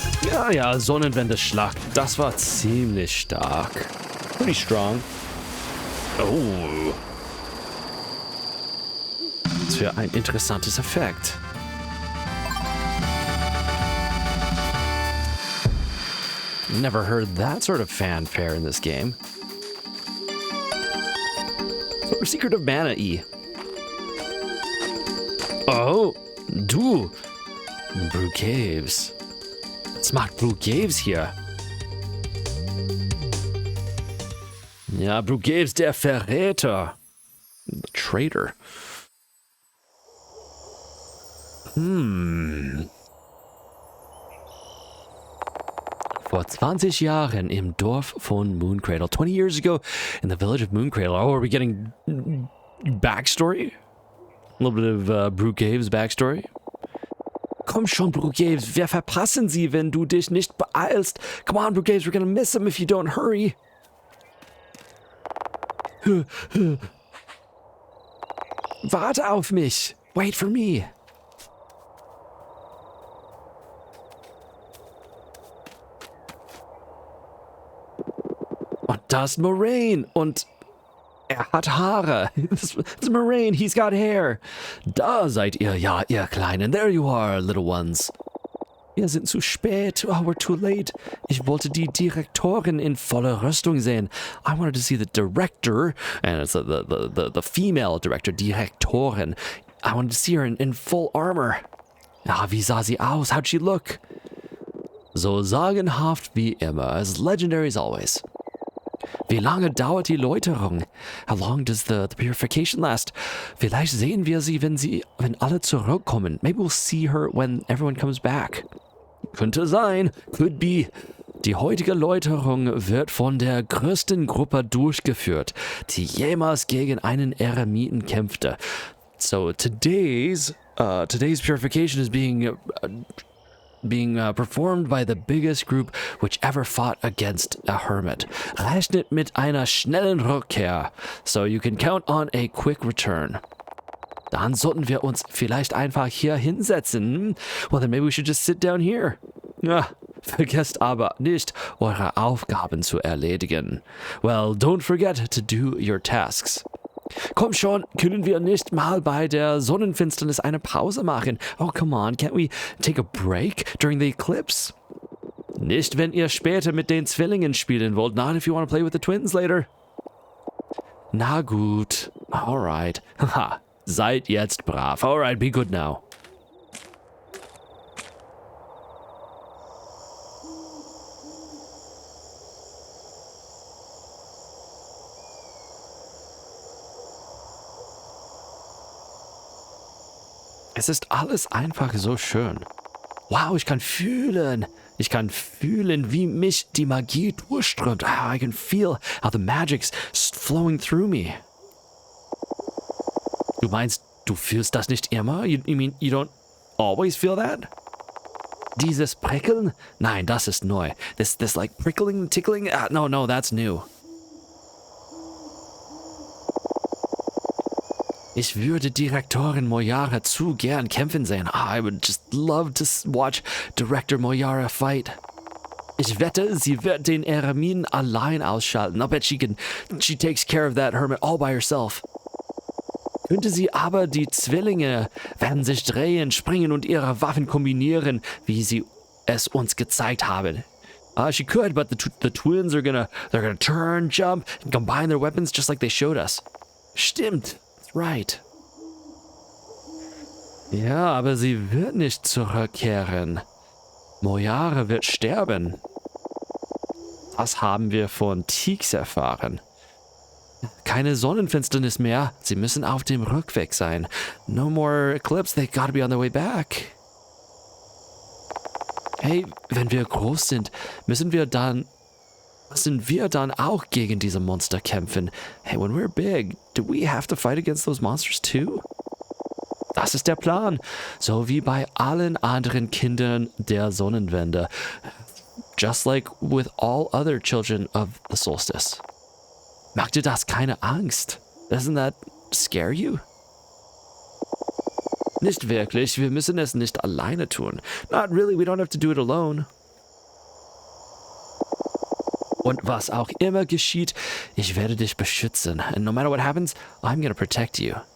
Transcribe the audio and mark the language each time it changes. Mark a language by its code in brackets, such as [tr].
[de] Ja, ja, Sonnenwende-Schlag. Das war ziemlich stark. [en] Pretty strong. Oh. [de] Was für ein interessantes Effekt. [en] Never heard that sort of fanfare in this game. Sort of Secret of Mana E. [de] Oh, du. Brugaves. Was macht Brugaves hier? Ja, Brugaves, der Verräter. [en] The traitor. [de] Vor 20 Jahren im Dorf von Mooncradle. [en] 20 years ago in the village of Mooncradle. Oh, are we getting backstory? A little bit of Brugaves backstory? [de] Komm schon, Brugaves. Wir verpassen sie, wenn du dich nicht beeilst. [en] Come on, Brugaves. We're gonna miss him if you don't hurry. [de] Warte auf mich. [en] Wait for me. [de] Und da ist Moraine. Und er hat Haare. [en] It's Moraine. He's got hair. [de] Da seid ihr. Ja, ihr Kleinen. [en] There you are, little ones. [de] Wir sind zu spät. [en] Oh, we're too late. [de] Ich wollte die Direktorin in voller Rüstung sehen. [en] I wanted to see the director. And it's the female director, Direktorin. I wanted to see her in full armor. [de] Ah, wie sah sie aus? [en] How'd she look? [de] So sagenhaft wie immer. [en] As legendary as always. [de] Wie lange dauert die Läuterung? [en] How long does the purification last? [de] Vielleicht sehen wir sie, wenn alle zurückkommen. [en] Maybe we'll see her when everyone comes back. [de] Könnte sein. [en] Could be. [de] Die heutige Läuterung wird von der größten Gruppe durchgeführt, die jemals gegen einen Eremiten kämpfte. [en] So today's purification is being performed by the biggest group which ever fought against a hermit. [de] Rechnet mit einer schnellen Rückkehr, [en] so you can count on a quick return. [de] Dann sollten wir uns vielleicht einfach hier hinsetzen. [en] Well, then maybe we should just sit down here. [de] Ja, vergesst aber nicht, eure Aufgaben zu erledigen. [en] Well, don't forget to do your tasks. [de] Komm schon, können wir nicht mal bei der Sonnenfinsternis eine Pause machen? [en] Oh, come on, can't we take a break during the eclipse? [de] Nicht, wenn ihr später mit den Zwillingen spielen wollt. [en] Not if you want to play with the twins later. [de] Na gut. [en] Alright. [de] Haha. Seid jetzt brav. [en] Alright, be good now. [de] Es ist alles einfach so schön. Wow, ich kann fühlen. Ich kann fühlen, wie mich die Magie durchströmt. [en] I can feel how the magic's flowing through me. [de] Du meinst, du fühlst das nicht immer? [en] You mean you don't always feel that? [de] Dieses Prickeln? Nein, das ist neu. [en] This like prickling, tickling? No, that's new. [de] Ich würde Direktorin Moyara zu gern kämpfen sehen. [en] I would just love to watch Director Moyara fight. [de] Ich wette, sie wird den Eremiten allein ausschalten. [en] I bet she takes care of that hermit all by herself. [de] Könnte sie aber, die Zwillinge werden sich drehen, springen und ihre Waffen kombinieren, wie sie es uns gezeigt haben. [en] She could, but the twins they're gonna turn, jump, and combine their weapons just like they showed us. [de] Stimmt, [en] that's right. [de] Ja, aber sie wird nicht zurückkehren. Mojare wird sterben. Das haben wir von Tix erfahren. Keine Sonnenfinsternis mehr. Sie müssen auf dem Rückweg sein. [en] No more eclipse. They gotta be on their way back. [de] Hey, wenn wir groß sind, müssen wir dann auch gegen diese Monster kämpfen? [en] Hey, when we're big, do we have to fight against those monsters too? [de] Das ist der Plan. So wie bei allen anderen Kindern der Sonnenwende. [en] Just like with all other children of the solstice. [de] Macht dir das keine Angst? [en] Doesn't that scare you? [de] Nicht wirklich. Wir müssen es nicht alleine tun. [en] Not really. We don't have to do it alone. [de] Und was auch immer geschieht, ich werde dich beschützen. [en] And no matter what happens, I'm gonna protect you.